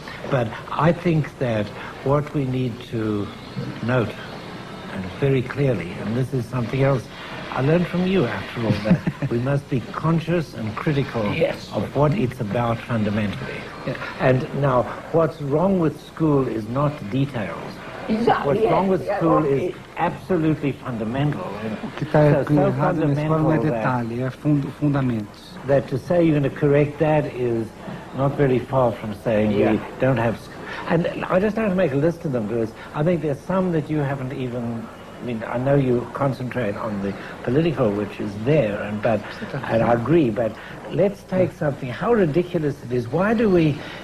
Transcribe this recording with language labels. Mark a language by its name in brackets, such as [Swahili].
[English] But I think that what we need to note, and very clearly, and this is something else I learned from you after all, that we must be conscious and critical of what it's about fundamentally. Yeah. And now, what's wrong with school is not details. Exactly. What's wrong with school is absolutely fundamental. [Portuguese] O que está errado na escola não é detalhe, é fundamentos. [English] That to say you're going to correct that is not very far from saying we don't have... And I just have to make a list of them, because I think there's some that you haven't even... I mean, I know you concentrate on the political, which is there, and I agree, but let's take something, how ridiculous it is. Why do we...